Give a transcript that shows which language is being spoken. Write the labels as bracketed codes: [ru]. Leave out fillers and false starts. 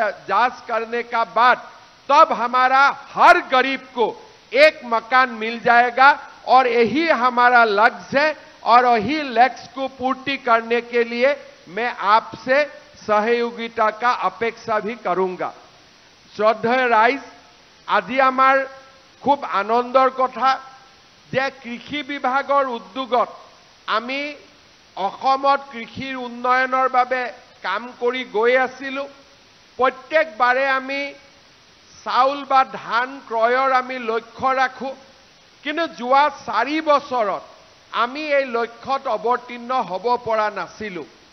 [hi] जांच करने का बाद तब हमारा हर गरीब को एक मकान मिल जाएगा। और यही हमारा लक्ष्य है और यही लक्ष्य को पूर्ति करने के लिए मैं आपसे सहयोगिता का अपेक्षा भी करूंगा। श्रद्धेय राइज, [as] আজি আমাৰ খুব আনন্দৰ কথা যে কৃষি বিভাগৰ উদ্যোগত আমি অসমত কৃষিৰ উন্নয়নৰ বাবে কাম কৰি গৈ আছিলো। প্ৰত্যেকবাৰে আমি চাউল বা ধান ক্ৰয়ৰ আমি লক্ষ্য ৰাখো, কিন্তু যোৱা 4 বছৰত আমি এই লক্ষ্যত অৱতীৰ্ণ হ'ব পৰা নাছিলো।